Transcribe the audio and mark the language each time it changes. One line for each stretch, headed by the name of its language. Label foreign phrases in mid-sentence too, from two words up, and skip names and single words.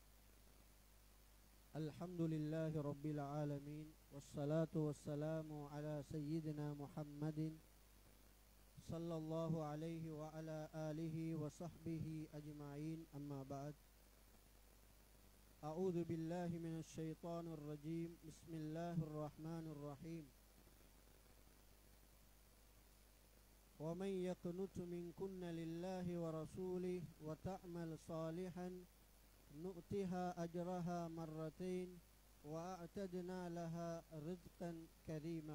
Arabic: الحمد لله رب العالمين والصلاة والسلام على سيدنا محمد صلى الله عليه وعلى آله وصحبه أجمعين. أما بعد أعوذ بالله من الشيطان الرجيم. بسم الله الرحمن الرحيم. ومن يقنت منكن لله ورسوله وتعمل صالحا نؤتها أجرها مرتين وأعتدنا لها رزقا كريما.